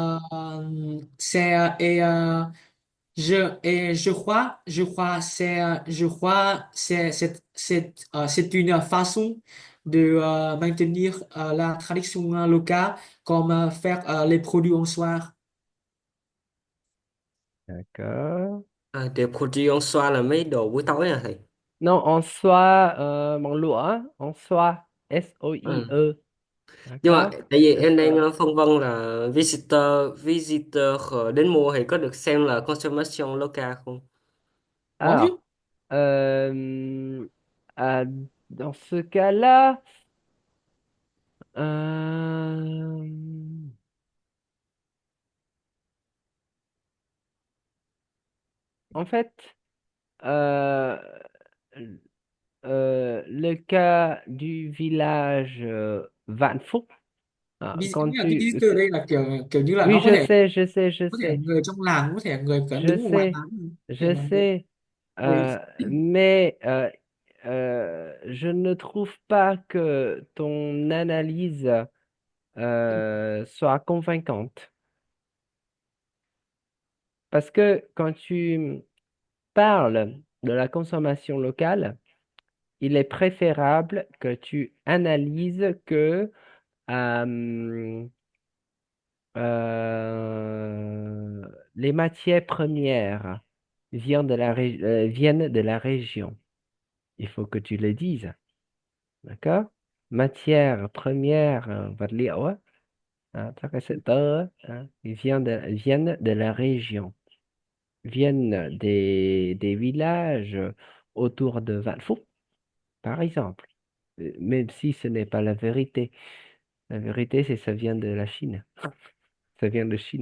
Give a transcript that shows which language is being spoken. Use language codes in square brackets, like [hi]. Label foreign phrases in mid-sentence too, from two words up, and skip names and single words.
[fr] c'est et je crois c'est une façon de maintenir la tradition locale comme faire les produits au soir. D'accord. Des produits en soi [vi] là mấy đồ buổi tối à thầy? [fr] Non, en soie, [vi] bằng lụa, [fr] en soie, [vi] Ừ. [fr] S-O-I-E. [vi] Nhưng mà [fr] D'accord? [vi] tại vì em đang phân vân là visitor đến mua thì có được xem là [fr] consommation local [vi] không? [fr] Bon, Alors, euh, euh, dans ce cas-là, euh, en fait, euh, le cas du village Vạn Phúc, quand [vi] nghĩa là cái [fr] tu... [vi] visitor ở đây là kiểu kiểu như là [fr] Oui, [vi] nó [fr] je sais, je sais, je [vi] có thể [fr] sais, [vi] người trong làng, có thể người cả [fr] je [vi] đứng ở ngoài [fr] sais, [vi] bán, có thể [fr] je [vi] là người. [fr] sais, Oui. mais je ne trouve pas que ton analyse soit convaincante. Parce que quand tu parles de la consommation locale, il est préférable que tu analyses que euh, euh, les matières premières viennent de la région. Il faut que tu le dises, d'accord? Matières premières, [vi] vật liệu á, các cái sợi tơ á, [fr] viennent de la région, viennent des villages autour de Vạn Phúc, par exemple. Même si ce n'est pas la vérité. La vérité, c'est que ça vient de la Chine. Ça vient de Chine.